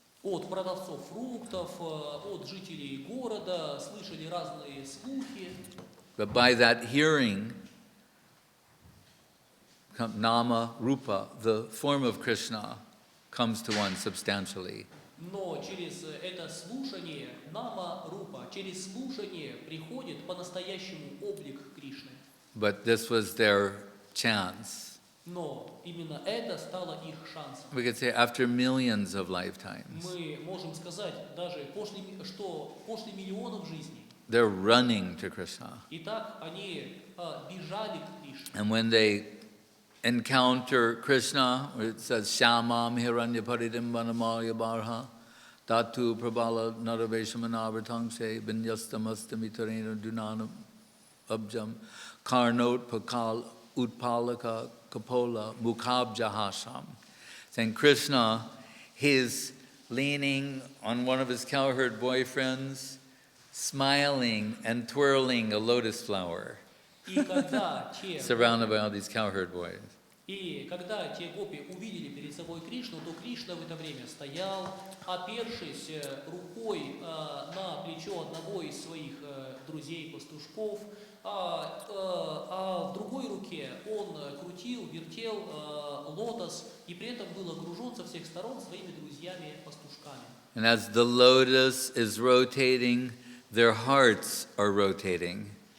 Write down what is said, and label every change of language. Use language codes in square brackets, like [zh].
[ru] От продавцов фруктов, от жителей города, слышали разные слухи. [en] But by that hearing, nama, rupa, the form of Krishna, comes to one substantially. [ru] Но через это слушание, нама рупа, через слушание приходит по-настоящему облик Кришны. [en] But this was their chance. [ru] Но именно это стало их шансом. [en] We could say after millions of lifetimes, [ru] Мы можем сказать даже, что после миллионов жизней, [en] they're running to Krishna. [ru] и так они бежали к Кришне. [en] And when they encounter Krishna, where it says, [sa] Shamam Hiranya Paridimbanamaya Barha, Datu Prabhala Naraveshamanavratangse, Binyastamastamitarena Dunanam Abjam, Karnot Pakal Utpalaka Kapola Mukhabjahasham. [en] Saying Krishna, he's leaning on one of his cowherd boyfriends, smiling and twirling a lotus flower, [ru] И когда [en] surrounded by all these cowherd boys. [ru] те гопи увидели перед собой Кришну, то Кришна в это время стоял, опершись рукой на плечо одного из своих друзей-пастушков, а в другой руке он крутил, вертел лотос, и при этом был окружен со всех сторон своими друзьями-пастушками. [en] And as the lotus is rotating, their hearts are rotating.